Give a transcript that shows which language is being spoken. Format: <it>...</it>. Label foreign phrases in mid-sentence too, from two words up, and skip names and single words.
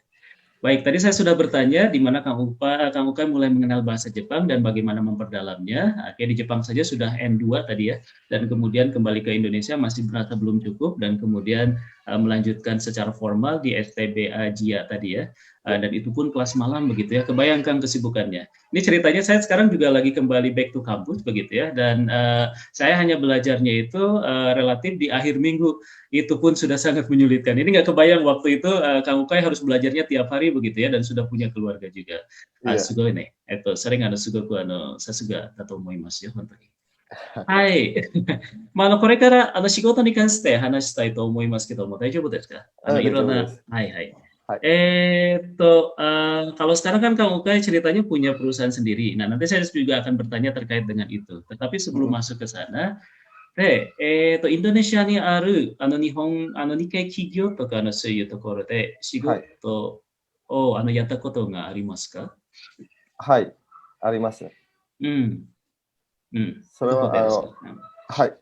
<id>Baik, tadi saya sudah bertanya di mana Kang Ukay mulai mengenal bahasa Jepang dan bagaimana memperdalamnya. Oke, di Jepang saja sudah N2 tadi ya, dan kemudian kembali ke Indonesia masih merasa belum cukup dan kemudian, melanjutkan secara formal di STBA JIA tadi ya, Ya. dan itu pun kelas malam begitu ya, kebayangkan kesibukannya. Ini ceritanya saya sekarang juga lagi kembali</id> <en>back to</en> <id>kampus begitu ya, dan, saya hanya belajarnya itu, relatif di akhir minggu, itu pun sudah sangat menyulitkan. Ini nggak kebayang waktu itu, Kang Ukay harus belajarnya tiap hari begitu ya dan sudah punya keluarga juga. Iya.</id> <ja>すごい ね、sering すごく さすが だ と 思います よ、本当 に. Hai. これから仕事に関して話したいと思いますけども、大丈夫ですか？大いろんな丈夫です。はいはい。はい。</ja> <id>Kalau sekarang kan Kang Ukay ceritanya punya perusahaan sendiri. Nah, nanti saya juga akan bertanya terkait dengan itu. Tetapi sebelum Mm-mm. masuk ke sana,</id> <ja>で、インドネシアにある、日系企業とかそういうところで仕はい。事を、やったことがありますか？はい。あります。うん、うん。それは、どこでですか？はい。</ja>